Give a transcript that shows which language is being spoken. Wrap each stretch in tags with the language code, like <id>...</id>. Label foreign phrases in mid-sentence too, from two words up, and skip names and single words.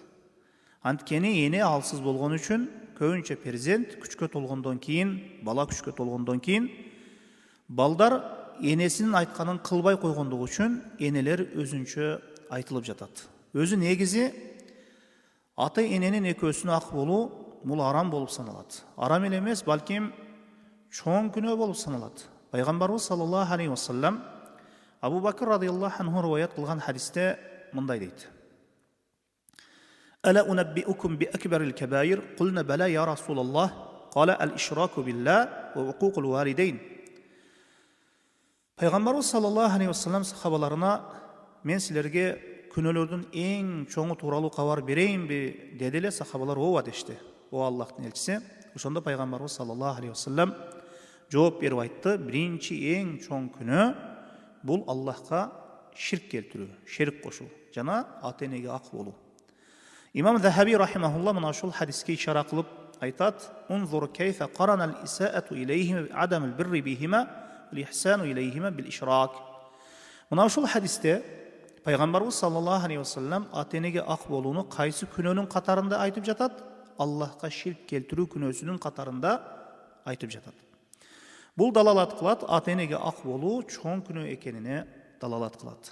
<ky>Анткени эне алсыз болгон үчүн көбүнчө перзент күчкө толгондон кийин, бала күчкө толгондон кийин балдар энесинин айтканын кылбай койгондугу үчүн энелер өзүнчө айтылып жатат. Өзү негизи ата эненин экөөсүнө ак болуу бул арам болуп саналат. Арам эле эмес, балким чоң күнөө болуп саналат. Пайгамбарыбыз</ky> <ar>صلى الله عليه وسلم</ar> <ky>Абу Бакр</ky> <ar>رضي الله عنه</ar> <ky>риваят кылган хадисте мындай дейт:</ky> <ar>ألا أنبئكم بأكبر الكبائر قلنا بلى يا رسول الله قال الإشراك بالله وعقوق الوالدين.</ar> <ky>Пайгамбарыбыз</ky> <ar>صلى الله عليه وسلم</ar> <ky>сахабаларына мен силерге күнөөлөрдүн эң чоңу тууралуу кабар берейинби деди эле, сахабалар ооба дешти. О Аллахтын элчиси. Ошондо пайгамбарыбыз</ky> <ar>صلى الله عليه وسلم</ar> <ky>жооп берип айтты: биринчи эң чоң күнөө бул Аллахка ширк келтирүү, шерик кошуу, жана ата энеге ак болуу. Имам Захаби рахимахулла мына ушул хадиске ишара кылып айтат:</ky> <ar>«انظر كيف قارن الإساءة إليهما بعدم البر بهما والإحسان إليهما بالإشراك».</ar> <ky>Мына ушул хадисте пайгамбарыбыз</ky> <ar>صلى الله عليه وسلم</ar> <ky>ата энеге ак болууну кайсы күнөөнүн катарында айтып жатат? Аллахка ширк келтирүү күнөөсүнүн катарында айтып жатат. Бул далалат кылат, ата энеге ак болуу чоң күнөө экенине далалат кылат.</ky>